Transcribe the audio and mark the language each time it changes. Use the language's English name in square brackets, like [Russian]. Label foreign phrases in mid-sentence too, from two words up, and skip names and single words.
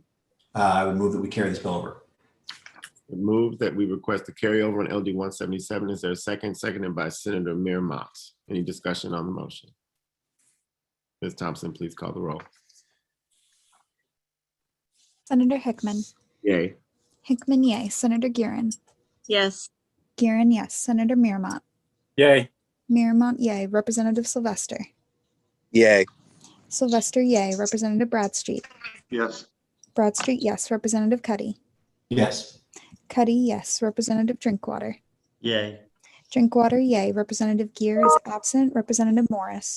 [English] I would move that we carry this bill over. Move that we request a carryover on LD 177. Is there a second? Seconded by Senator Miramont. Any discussion on the motion? Ms. Thompson, please call the roll. Senator Hickman. Yay. Hickman, yay. Senator Guerin. Yes. Guerin, yes. Senator Miramont. Yay. Miramont, yay. Representative Sylvester. Yay. Sylvester, yay. Representative Bradstreet. Yes. Bradstreet, yes. Representative Cuddy. Yes. Cuddy, yes. Representative Drinkwater. Yay. Drinkwater, yay. Representative Gear is absent. Representative Morris.